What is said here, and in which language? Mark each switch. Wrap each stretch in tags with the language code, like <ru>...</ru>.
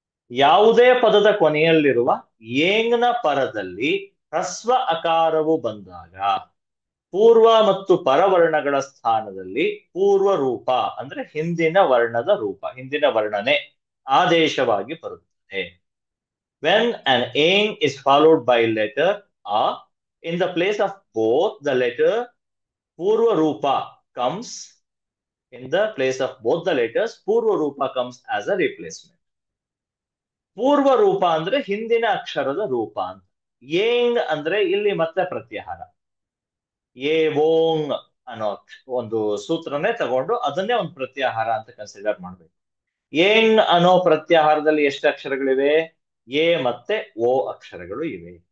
<kn>ಯಾವುದೇ ಪದದ ಕೊನೆಯಲ್ಲಿರುವ ಏಂಗ್ನ ಪರದಲ್ಲಿ ಹ್ರಸ್ವ ಅಕಾರವು ಬಂದಾಗ ಪೂರ್ವ ಮತ್ತು ಪರವರ್ಣಗಳ ಸ್ಥಾನದಲ್ಲಿ ಪೂರ್ವ ರೂಪ ಅಂದ್ರೆ ಹಿಂದಿನ ವರ್ಣದ ರೂಪ, ಹಿಂದಿನ ವರ್ಣನೆ ಆದೇಶವಾಗಿ ಬರುತ್ತದೆ.</kn> <en>When an eng is followed by letter a, in the place of both the letter purva rupa comes, in the place of both the letters purva rupa comes as a replacement.</en> <kn>ಪೂರ್ವ ರೂಪ ಅಂದ್ರೆ ಹಿಂದಿನ ಅಕ್ಷರದ ರೂಪ ಅಂತ. ಏಂಗ್ ಅಂದ್ರೆ ಇಲ್ಲಿ ಮತ್ತೆ ಪ್ರತ್ಯಾಹಾರ. ಏ ಓಂಗ್ ಅನ್ನೋ ಒಂದು ಸೂತ್ರನೇ ತಗೊಂಡು ಅದನ್ನೇ ಒಂದು ಪ್ರತ್ಯಾಹಾರ ಅಂತ ಕನ್ಸಿಡರ್ ಮಾಡ್ಬೇಕು. ಏಂಗ್ ಅನ್ನೋ ಪ್ರತ್ಯಾಹಾರದಲ್ಲಿ ಎಷ್ಟು ಅಕ್ಷರಗಳಿವೆ? ಎ ಮತ್ತೆ ಓ ಅಕ್ಷರಗಳು ಇವೆ.</kn>